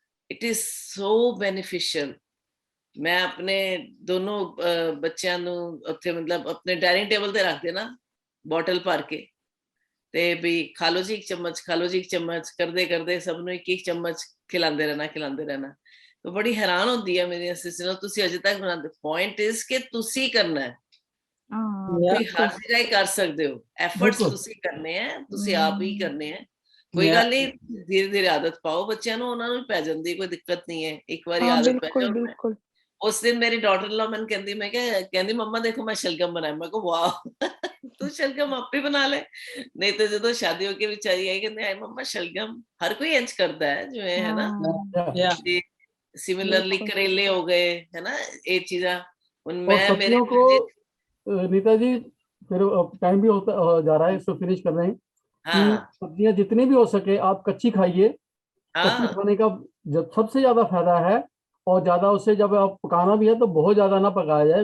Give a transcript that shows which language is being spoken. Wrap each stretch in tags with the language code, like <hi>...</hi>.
<en>It is so beneficial.</en> <pa>ਮੈਂ ਆਪਣੇ ਦੋਨੋਂ ਬੱਚਿਆਂ ਨੂੰ ਉੱਥੇ ਮਤਲਬ ਆਪਣੇ ਡਾਈਨਿੰਗ ਟੇਬਲ ਤੇ ਰੱਖ ਦੇਣਾ ਬੋਟਲ ਭਰ ਕੇ, ਤੇ ਵੀ ਖਾ ਲਓ ਜੀ 1 ਚਮਚ, ਖਾ ਲਓ ਜੀ 1 ਚਮਚ, ਕਰਦੇ ਕਰਦੇ ਸਭ ਨੂੰ 1 ਚਮਚ ਖਿਲਾਉਂਦੇ ਰਹਿਣਾ।</pa> <hi>तो बड़ी हैरान होती है मेरी सिस्टर,</hi> <pa>ਤੁਸੀਂ ਅਜੇ ਤੱਕ ਬਣਾਉਂਦੇ। ਪੁਆਇੰਟ ਇਜ਼ ਕਿ ਤੁਸੀਂ ਕਰਨਾ ਹੈ। ਤੁਸੀਂ ਹਰ ਜਗ੍ਹਾ ਹੀ ਕਰ ਸਕਦੇ ਹੋ। ਐਫਰਟਸ ਤੁਸੀਂ ਕਰਨੇ ਆ, ਤੁਸੀਂ ਆਪ ਹੀ ਕਰਨੇ ਆ। ਕੋਈ ਗੱਲ ਨਹੀਂ, ਧੀਰੇ ਧੀਰੇ ਆਦਤ ਪਾਓ ਬੱਚਿਆਂ ਨੂੰ, ਉਹਨਾਂ ਨੂੰ ਵੀ ਪੈ ਜਾਂਦੀ, ਕੋਈ ਦਿੱਕਤ ਨਹੀਂ ਹੈ। ਇੱਕ ਵਾਰੀ ਆਦਤ ਪੈ ਜਾਓ। ਉਸ ਦਿਨ ਮੇਰੀ ਡਾਟਰ ਲਾ ਮੈਨੂੰ ਕਹਿੰਦੀ, ਮੈਂ ਕਿਹਾ, ਕਹਿੰਦੀ ਮੰਮਾ ਦੇਖੋ ਮੈਂ ਸ਼ਲਗਮ ਬਣਾਇਆ। ਮੈਂ ਕਿਹਾ ਵਾਹ, ਤੂੰ ਸ਼ਲਗਮ ਆਪੇ ਬਣਾ ਲੈ। ਨਹੀਂ ਤਾਂ ਜਦੋਂ ਸ਼ਾਦੀ ਹੋ ਕੇ ਵਿਚਾਰੀ ਆਈ, ਕਹਿੰਦੇ ਆਏ ਮੰਮਾ ਸ਼ਲਗਮ ਹਰ ਕੋਈ ਇੰਜ ਕਰਦਾ ਹੈ, ਜਿਵੇਂ ਹੈ ਨਾ।</pa> <hi>सिमिलरली करेले हो गए, है ना, ये चीजा। मैं मेरे को नीता जी, फिर टाइम भी होता जा रहा है, इसको फिनिश कर रहे हैं कि सब्जियां जितनी भी हो सके आप कच्ची खाइए। कच्ची खाने का जब सबसे ज्यादा फायदा है, और ज्यादा उससे जब आप पकाना भी है तो बहुत ज्यादा ना पकाया जाए।</hi>